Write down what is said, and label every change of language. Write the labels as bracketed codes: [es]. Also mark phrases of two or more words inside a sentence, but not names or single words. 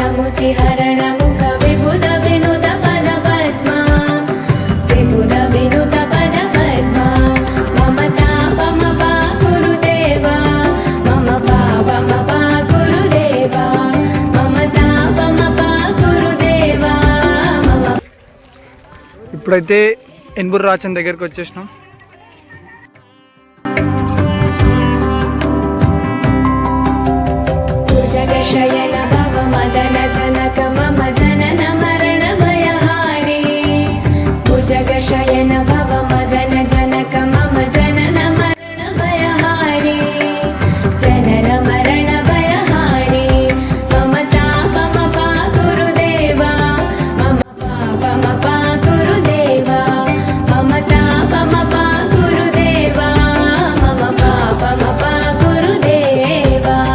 [sa] हरण मुख विबुध विनुत पद पद्मा विबुध विनुत पद पद्मा मम तापम पा गुरुदेवा मम पापम पा गुरुदेवा मम तापम पा गुरुदेवा मम [te] ఇప్పుడైతే ఎన్బుర్ రాచన్ దగ్గరికి వచ్చేసినాం. [sa] जगशयन भव मदन जनक मम जनन मरण भयहारी भुजगशयन भव मदन जनक मम जनन मरण भयहारी जनन मरण भयहारी मम तापम पा गुरुदेवा मम पापम पा गुरुदेवा मम तापम पा गुरुदेवा मम पापम पा गुरुदेवा